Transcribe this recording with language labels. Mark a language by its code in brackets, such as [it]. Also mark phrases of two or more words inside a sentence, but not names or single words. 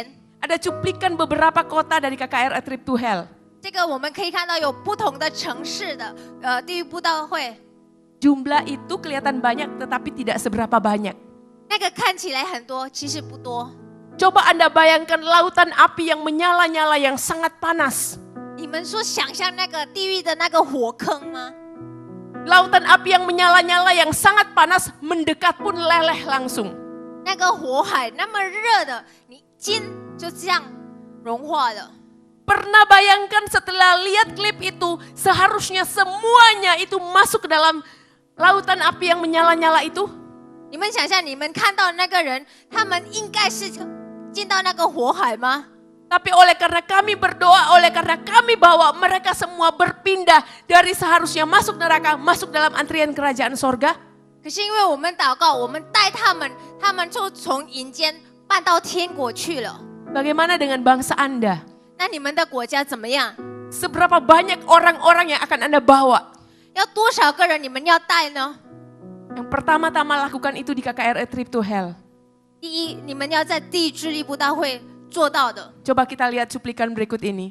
[id] Ada cuplikan beberapa kota dari KKR A Trip to Hell. [zh] 这个我们可以看到有不同的城市的地狱布道会， [id] Jumlah itu kelihatan banyak tetapi tidak seberapa banyak. [zh] 那个看起来很多，其实不多。 [id] Coba Anda bayangkan lautan api yang menyala-nyala yang sangat panas. [zh] 你们说想象那个地狱的那个火坑吗？ [id] Lautan api yang menyala-nyala yang sangat panas mendekat pun leleh langsung. [zh] 那个火海那么热的，你筋就这样融化了。 [id] Pernah bayangkan setelah lihat klip itu, seharusnya semuanya itu masuk ke dalam lautan api yang menyala-nyala itu? [zh] 你们想象，你们看到那个人，他们应该是进到那个火海吗？ [id] Tapi oleh karena kami berdoa, oleh karena kami bawa mereka semua berpindah dari seharusnya masuk neraka, masuk dalam antrian kerajaan sorga. [zh] 可是因为我们祷告，我们带他们，他们就从阴间搬到天国去了。 [id] Bagaimana dengan bangsa Anda? [zh] 那你们的国家怎么样？ [id] Seberapa banyak orang-orang yang akan Anda bawa? [zh] 要多少个人你们要带呢？ [id] Yang pertama-tama lakukan itu di KKR A Trip to Hell. [zh] 第一，你们要在地狱之力布道会做到的。 [id] Coba kita lihat cuplikan berikut ini.